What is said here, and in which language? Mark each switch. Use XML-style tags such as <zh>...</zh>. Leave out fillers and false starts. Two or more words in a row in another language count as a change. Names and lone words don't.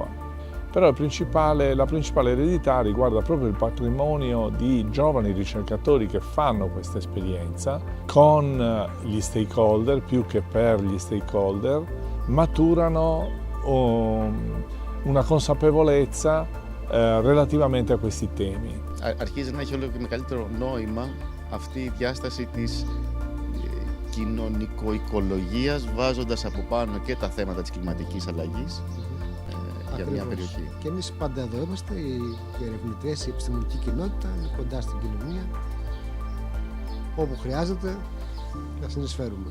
<it>Però la principale eredità riguarda proprio il patrimonio di giovani ricercatori che fanno questa esperienza con gli stakeholder, più che per gli stakeholder, maturano una consapevolezza relativamente a questi temi.</it> <el>Αρχίζει να έχει όλο και μεγαλύτερο νόημα αυτή η διάσταση της κοινωνικο-οικολογίας, βάζοντας από πάνω και τα θέματα της κλιματικής αλλαγής για μια περιοχή. Και εμείς πάντα εδώ είμαστε, οι ερευνητές, η επιστημονική κοινότητα, κοντά στην κοινωνία, όπου χρειάζεται να συνεισφέρουμε.</el>